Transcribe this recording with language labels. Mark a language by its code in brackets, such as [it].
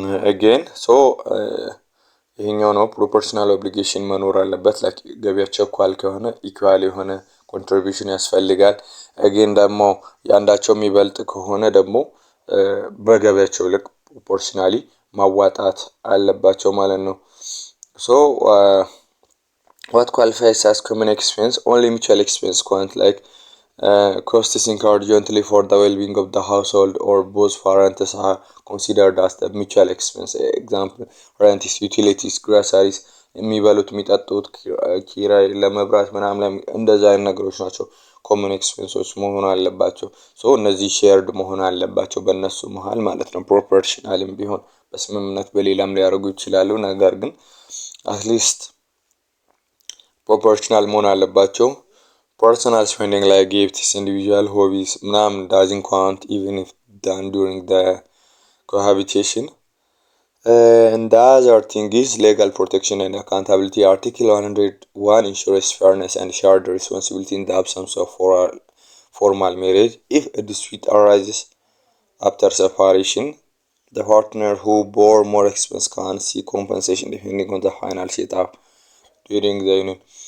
[am] again ሶ ይሄኛው ነው ፕሮፖርሽናል ኦብሊጌሽን መኖር አለበት። ላይክ ገቢያቸው እኩል ከሆነ ኢኳል የሆነ ኮንትሪቢዩሽን ያስፈልጋል። again ደግሞ ያንዳቸው የሚበልጥ ከሆነ ደግሞ በገቢያቸው ልክ ፕሮፖርሽናሊ ማዋጣት አለባቸው ማለት ነው። ሶ [en] what qualifies as common expense? Only mutual expense count, like costs incurred jointly for the well-being of the household or both parents are considered as the mutual expense. Example, rent, utilities, groceries, [am] የሚበሉት የሚጠጡት ኪራይ ለመብራት ምናምን እንደዛ አይነት ነገሮች ናቸው ኮመን ኤክስፔንሶች መሆን አለባቸው። ሶ እነዚህ ሼርድ መሆን አለባቸው በእነሱ መሃል ማለት ነው። ፕሮፖርሽናልም ቢሆን በስምምነት በሌላም ሊያደርጉ ይችላሉ። ነገር ግን አትሊስት [en] ፕሮፖርሽናል [am] መሆን አለባቸው። [en] ፐርሰናል ስፔንዲንግ ላይ ጊፍትስ፣ ኢንዲቪጁዋል ሆቢስ [am] ምናምን [en] ዳዝንት ካውንት ኢቨን ኢፍ ዳን ዱሪንግ ዘ ኮሃቢቴሽን። and the other thing is legal protection and accountability. Article 101 ensures fairness and shared responsibility in the absence of formal marriage. If a dispute arises after separation, the partner who bore more expense can seek compensation depending on the final setup during the union.